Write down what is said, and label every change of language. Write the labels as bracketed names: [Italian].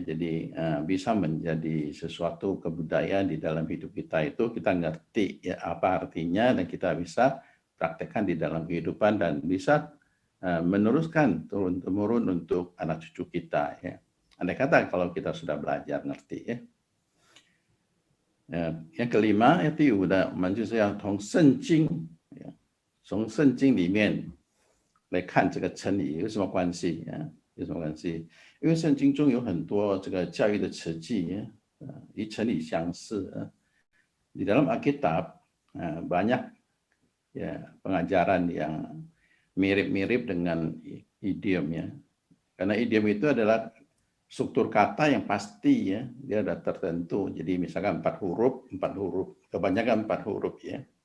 [Indonesian] Jadi bisa menjadi sesuatu kebudayaan di dalam hidup kita, itu kita ngerti ya apa artinya, dan kita bisa praktekkan di dalam kehidupan dan bisa meneruskan turun temurun untuk anak cucu kita ya. Andai kata kalau kita sudah belajar ngerti ya. yang kelima [Chinese] 第五的，我们就是要从圣经，从圣经里面来看这个真理有什么关系啊？有什么关系？因为圣经中有很多这个教育的词句，与真理相似。 [Indonesian] Di dalam Alkitab banyak ya pengajaran yang mirip-mirip dengan idiom ya. Karena idiom itu adalah struktur kata yang pasti ya, dia ada tertentu. Jadi misalkan 4 huruf, kebanyakan 4 huruf ya.